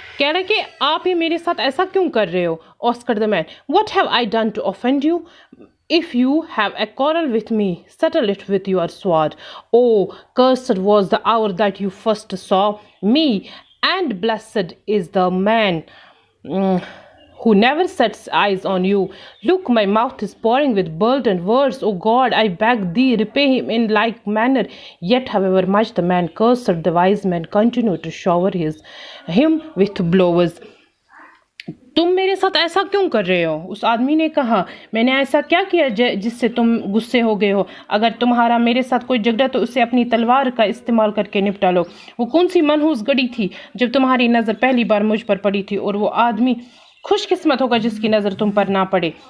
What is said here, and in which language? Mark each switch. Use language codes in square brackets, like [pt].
[hi] कह रहा कि आप ये मेरे साथ ऐसा क्यों कर रहे हो? [en] Oscar the man, what have I done to offend you? If you have a quarrel with me, settle it with your sword. Oh, cursed was the hour that you first saw me, and blessed is the man who never sets eyes on you. Look, my mouth is pouring with burdened words. O God, I beg thee, repay him in like manner. Yet, however much the man cursed, the wise man continued to shower him with blows. [hi] तुम मेरे साथ ऐसा क्यों कर रहे हो? उस आदमी ने कहा, मैंने ऐसा क्या किया जिससे तुम गुस्से हो गए हो? अगर तुम्हारा मेरे साथ कोई झगड़ा तो उसे अपनी तलवार का इस्तेमाल करके निपटा लो. वो कौन सी मनहूस घड़ी थी जब तुम्हारी नज़र पहली बार मुझ पर पड़ी थी, और वो आदमी खुशकिस्मत होगा जिसकी नज़र तुम पर ना पड़े.